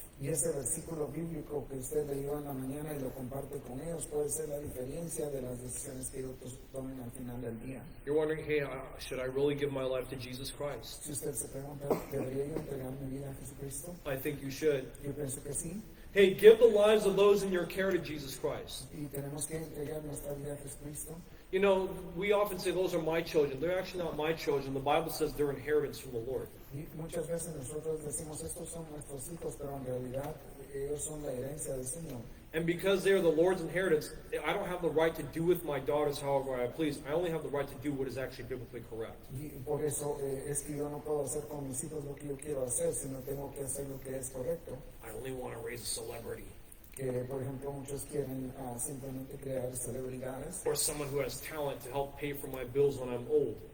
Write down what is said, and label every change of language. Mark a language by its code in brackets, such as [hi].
[es] Y ese versículo bíblico que usted leyó en la mañana y lo comparte con ellos puede ser la diferencia de las decisiones que ellos tomen al final del día. [en] You're wondering, hey, should I really give my life to Jesus Christ? [es] Si usted se pregunta, ¿debería yo entregar mi vida a Jesucristo? [en] I think you should. [es] Yo pienso que sí. [en] Hey, give the lives of those in your care to Jesus Christ. [es] Y tenemos que entregar nuestra vida a Jesucristo. [en] We often say those are my children. They're actually not my children. The Bible says they're inheritance from the Lord. [es] Y muchas veces nosotros decimos, estos son nuestros hijos, pero en realidad ellos son la herencia del Señor. [en] And because they are the Lord's inheritance, I don't have the right to do with my daughters however I please. I only have the right to do what is actually biblically correct. [es] Y por eso es que yo no puedo hacer con mis hijos lo que yo quiero hacer, sino tengo que hacer lo que es correcto. [en] I only want to raise a celebrity. [es] Que, por ejemplo, muchos quieren simplemente crear celebridades [en] Or someone who has talent to help pay for my bills when I'm old.